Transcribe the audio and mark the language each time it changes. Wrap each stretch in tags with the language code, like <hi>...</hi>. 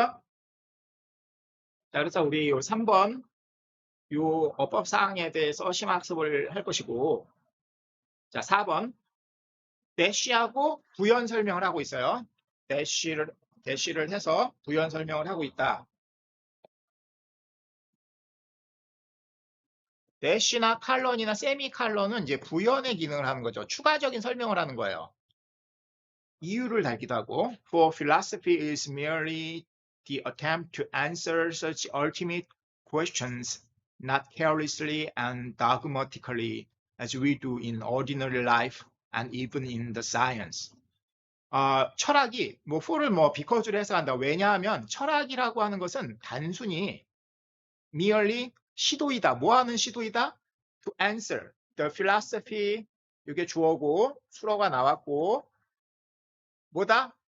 <ko>자, 그래서 우리 요 3번 요 어법 사항에 대해서 심화학습을 할 것이고, 자, 4번 대시하고 부연 설명을 하고 있어요. 대시를 해서 부연 설명을 하고 있다. 대시나 칼런이나 세미칼런은 이제 부연의 기능을 하는 거죠. 추가적인 설명을 하는 거예요. 이유를 달기도 하고</ko> <en>For philosophy is merely the attempt to answer such ultimate questions not carelessly and dogmatically as we do in ordinary life and even in the science.</en> <ko>철학이 for를 because를 해석한다. 왜냐하면 철학이라고 하는 것은 단순히 merely 시도이다. 뭐 하는 시도이다?</ko> <en>To answer. The philosophy</en> <ko>이게 주어고 수어가 나왔고 뭐다?</ko>